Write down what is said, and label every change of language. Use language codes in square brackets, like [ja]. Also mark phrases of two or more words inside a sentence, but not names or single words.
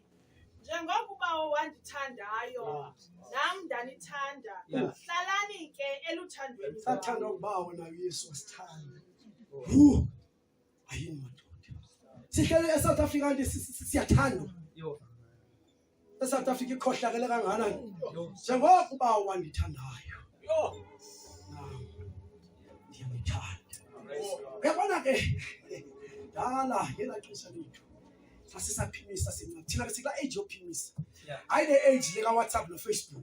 [xh] Njengokuba wandithandayo, nami ndanithanda. Hlalani ke eluthandweni. Sathanda ukubawo nayo Yesu wasithanda. Ayini madoda. Sihlele eSouth Africa nje siyathandwa. eSouth Africa ikhohlakele kangakanani. Njengokuba wandithandayo. Ndiyamthanda. Uyabona ke dala yela xesha lethu. Sasisaphimisa sina. Thina ke sikla age yophimisa. Hayi le age leka WhatsApp no Facebook.